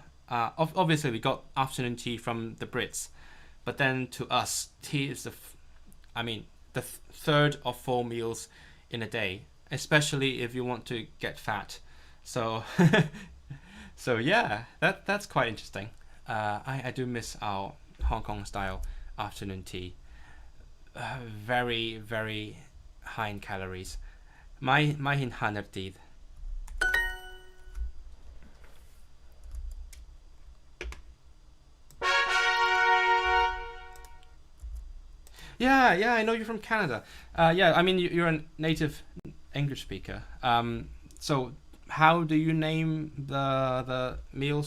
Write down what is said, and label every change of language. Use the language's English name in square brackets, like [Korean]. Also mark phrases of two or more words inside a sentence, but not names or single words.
[English] Obviously we got afternoon tea from the Brits, but then to us tea is the third of 4 meals in a day, especially if you want to get fat. So so yeah, that's quite interesting. I do miss our Hong Kong style afternoon tea. Very, very high in calories. [Welsh] Mae hi'n hanner dydd. [English] Yeah, I know you're from Canada. Yeah, I mean you're a native English speaker. So how do you name the meals?